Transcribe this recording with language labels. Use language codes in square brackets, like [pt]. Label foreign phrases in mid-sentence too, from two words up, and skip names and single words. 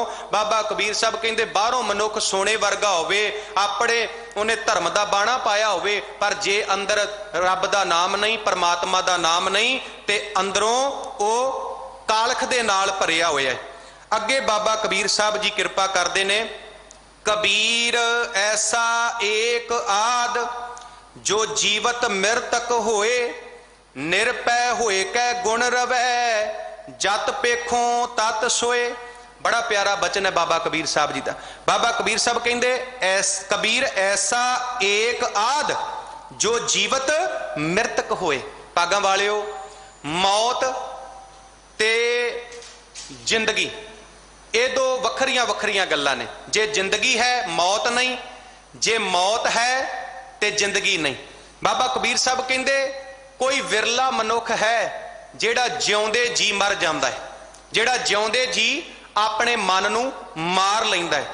[pa] ਬਾਬਾ ਕਬੀਰ ਸਾਹਿਬ ਕਹਿੰਦੇ ਬਾਹਰੋਂ ਮਨੁੱਖ ਸੋਨੇ ਵਰਗਾ ਹੋਵੇ, ਆਪਣੇ ਉਹਨੇ ਧਰਮ ਦਾ ਬਾਣਾ ਪਾਇਆ ਹੋਵੇ, ਪਰ ਜੇ ਅੰਦਰ ਰੱਬ ਦਾ ਨਾਮ ਨਹੀਂ, ਪਰਮਾਤਮਾ ਦਾ ਨਾਮ ਨਹੀਂ, ਤੇ ਅੰਦਰੋਂ ਉਹ ਕਾਲਖ ਦੇ ਨਾਲ ਭਰਿਆ ਹੋਇਆ ਹੈ। ਅੱਗੇ ਬਾਬਾ ਕਬੀਰ ਸਾਹਿਬ ਜੀ ਕਿਰਪਾ ਕਰਦੇ ਨੇ, ਕਬੀਰ ਐਸਾ ਏਕ ਆਧ ਜੋ ਜੀਵਤ ਮਿਰਤਕ ਹੋਇ, ਨਿਰਭੈ ਹੋਇ ਕੈ ਗੁਨ ਰਵੈ, ਜਤ ਪੇਖਉ ਤਤ ਸੋਇ। [hi] बड़ा प्यारा बचन है बाबा कबीर साहब जी का। बाबा कबीर साहब कहते [pa] ਕਬੀਰ ਐਸਾ ਏਕ ਆਧ ਜੋ ਜੀਵਤ ਮਿਰਤਕ ਹੋਇ। ਭਾਗਾਂ ਵਾਲਿਓ, ਮੌਤ ਤੇ ਜ਼ਿੰਦਗੀ ਇਹ ਦੋ ਵੱਖਰੀਆਂ ਵੱਖਰੀਆਂ ਗੱਲਾਂ ਨੇ। ਜੇ ਜ਼ਿੰਦਗੀ ਹੈ ਮੌਤ ਨਹੀਂ, ਜੇ ਮੌਤ ਹੈ ਤੇ ਜ਼ਿੰਦਗੀ ਨਹੀਂ। ਬਾਬਾ ਕਬੀਰ ਸਾਹਿਬ ਕਹਿੰਦੇ ਕੋਈ ਵਿਰਲਾ ਮਨੁੱਖ ਹੈ ਜਿਹੜਾ ਜਿਉਂਦੇ ਜੀ ਮਰ ਜਾਂਦਾ ਹੈ, ਜਿਹੜਾ ਜਿਉਂਦੇ ਜੀ ਆਪਣੇ ਮਨ ਨੂੰ ਮਾਰ ਲੈਂਦਾ ਹੈ।